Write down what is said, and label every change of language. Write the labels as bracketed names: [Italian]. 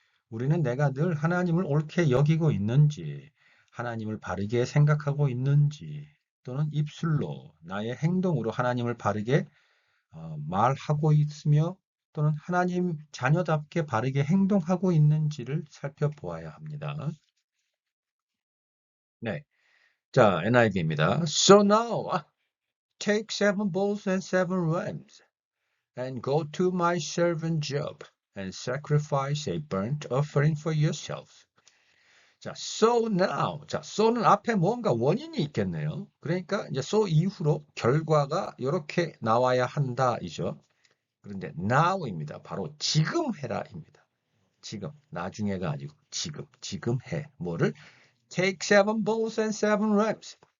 [Korean] 우리는 내가 늘 하나님을 옳게 여기고 있는지, 하나님을 바르게 생각하고 있는지, 또는 입술로 나의 행동으로 하나님을 바르게 말하고 있으며 또는 하나님 자녀답게 바르게 행동하고 있는지를 살펴보아야 합니다. 네. 자, NIV입니다. [English] So now, take 7 bulls and 7 rams and go to my servant Job and sacrifice a burnt offering for yourselves. 자, so now. [Korean] 자, so는 앞에 뭔가 원인이 있겠네요. 그러니까 이제 so 이후로 결과가 이렇게 나와야 한다이죠. 그런데 now입니다. 바로 지금 해라입니다. 지금, 나중에가 아니고 지금 해. 뭐를? [English] Take 7 bulls and 7 rams.